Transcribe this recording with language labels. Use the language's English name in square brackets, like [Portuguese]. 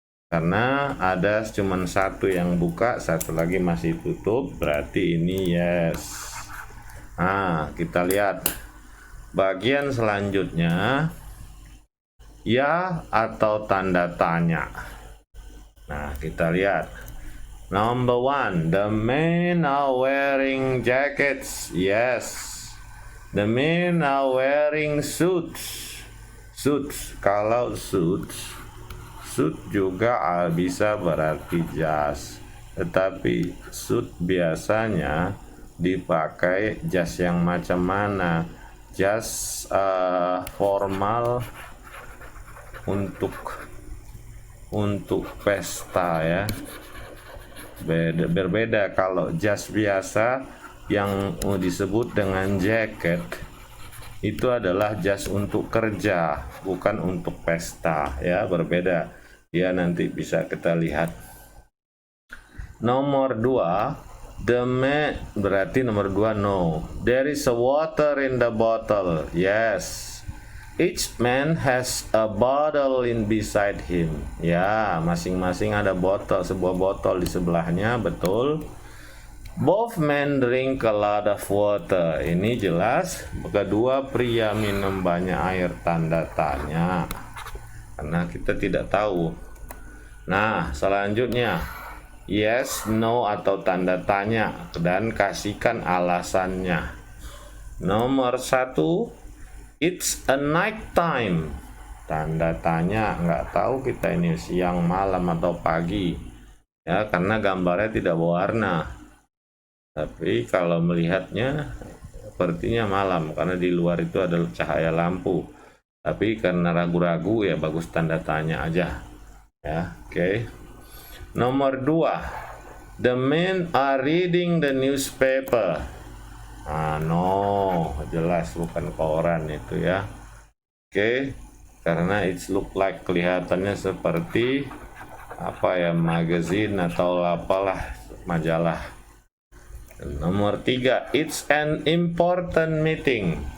[Indonesian] Karena ada cuman satu yang buka, satu lagi masih tutup, berarti ini yes. Nah, kita lihat bagian selanjutnya, ya atau tanda tanya. Nah, kita lihat. [English] Number 1, the men are wearing jackets. Yes. The men are wearing suits. [Indonesian] Suits, kalau suit juga bisa berarti jas. Tetapi suit biasanya dipakai jas yang macam mana? Jas formal untuk pesta, ya. Berbeda kalau jas biasa yang disebut dengan jacket itu adalah jas untuk kerja, bukan untuk pesta, ya, berbeda. Ya, nanti bisa kita lihat. Nomor 2, [English] the man, [Indonesian] berarti nomor 2 no. [English] There is a water in the bottle. Yes. Each man has a bottle in beside him. [Indonesian] Ya, masing-masing ada botol, sebuah botol di sebelahnya, betul. [English] Both men drink a lot of water. [Indonesian] Ini jelas kedua pria minum banyak air, tanda tanya. Karena kita tidak tahu. Nah, selanjutnya yes, no atau tanda tanya dan kasihkan alasannya. Nomor 1, [English] it's a night time. [Indonesian] Tanda tanya, nggak tahu kita ini siang, malam atau pagi. Ya, karena gambarnya tidak berwarna. Tapi kalau melihatnya sepertinya malam karena di luar itu ada cahaya lampu. Tapi karena ragu-ragu, ya bagus tanda tanya aja. Ya, oke. Nomor 2, [English] the men are reading the newspaper. [Indonesian] No, jelas bukan koran itu, ya. Oke, karena [English] it's look like, [Indonesian] kelihatannya seperti apa ya, magazine atau apalah, majalah. Nomor 3, [English] it's an important meeting.